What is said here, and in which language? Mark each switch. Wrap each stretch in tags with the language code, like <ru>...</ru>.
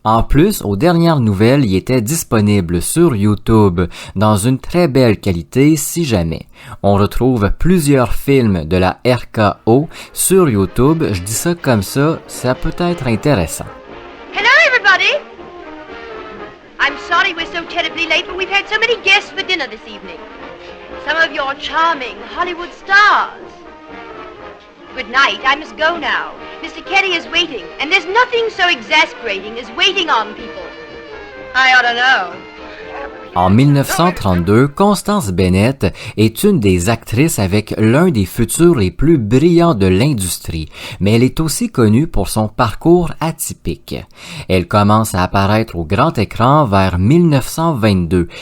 <fr>En plus, aux dernières nouvelles, il était disponible sur YouTube dans une très belle qualité si jamais. On retrouve plusieurs films de la RKO sur YouTube, je dis ça comme ça peut être intéressant.</fr> <en>Hello, everybody. I'm sorry we're so terribly late, but we've had so many guests for dinner this evening. Some of your charming Hollywood stars. Good night, I must go now. Mr. Kelly is waiting, and there's nothing so exasperating as waiting on people. I ought to know.</en> <fr>En 1932, Constance Bennett est une des actrices avec l'un des futurs les plus brillants de l'industrie, mais elle est aussi connue pour son parcours atypique. Elle commence à apparaître au grand écran vers 1922.</fr>